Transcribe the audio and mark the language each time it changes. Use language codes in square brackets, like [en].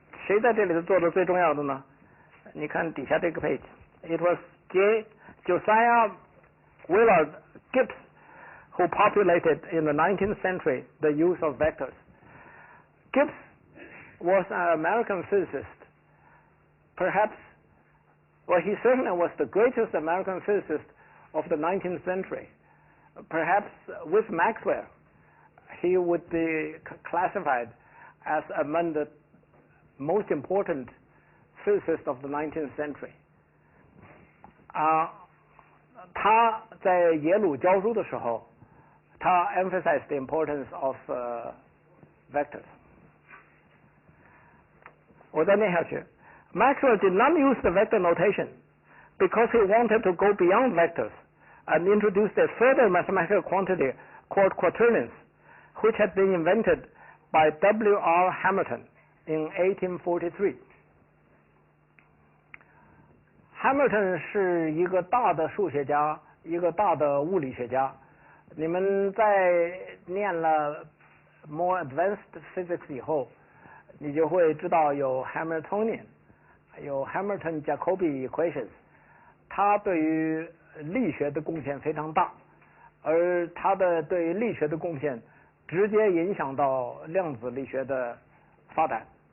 [zh] 谁在这里头做的最重要的呢？你看底下这个 [en] page， It was Josiah Willard Gibbs who populated in the 19th century the use of vectors. Gibbs was an American physicist. Perhaps, well, he certainly was the greatest American physicist of the 19th century. Perhaps with Maxwell, he would be classified as among the most important physicists of the 19th century. [zh] 他在耶鲁教书的时候，他 [en] emphasized the importance of vectors. [zh] 我再念下去。 [en] Maxwell did not use the vector notation because he wanted to go beyond vectors and introduced a further mathematical quantity called quaternions, which had been invented by W.R. Hamilton in 1843. [zh] Hamilton 是一个大的数学家，一个大的物理学家。你们在念了 [en] more advanced physics [zh] 以后，你就会知道有 Hamiltonian， 有 Hamilton-Jacobi equations， 他对于力学的贡献非常大，而他的对于力学的贡献直接影响到量子力学的发展。